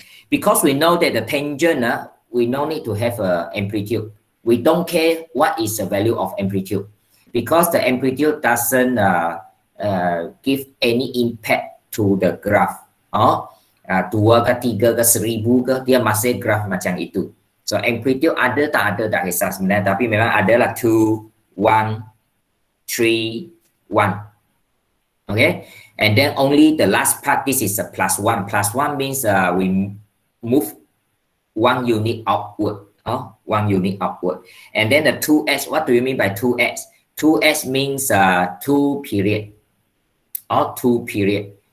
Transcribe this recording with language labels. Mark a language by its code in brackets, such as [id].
[en] Because we know that the tangent, we no need to have a amplitude. We don't care what is the value of amplitude. Because the amplitude doesn't give any impact to the graph. [ms] 2 ke 3 ke 1000 ke, dia masih graph macam itu. So amplitude ada tak ada tak kisah sebenarnya, tapi memang adalah 2, 1, 3, 1. [en] Okay, and then only the last part, this is a plus 1. Plus 1 means we move 1 unit upward. 1 unit upward. And then the 2x, what do you mean by 2x? 2x means 2 period. 2 period.